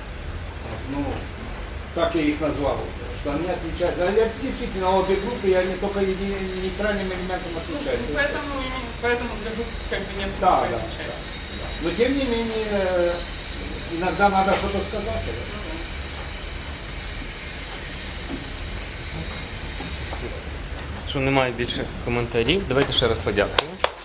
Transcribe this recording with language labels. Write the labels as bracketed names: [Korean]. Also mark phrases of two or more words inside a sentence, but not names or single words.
[Russian] Ну, так я их назвал, что они отличаются. А действительно, обе группы, они только нейтральным элементом отличаются. Поэтому для групп как бы нет смысла изучать. Но тем не менее, иногда надо что-то сказать. [Ukrainian] Що немає більше коментарів, давайте ще раз подякуємо.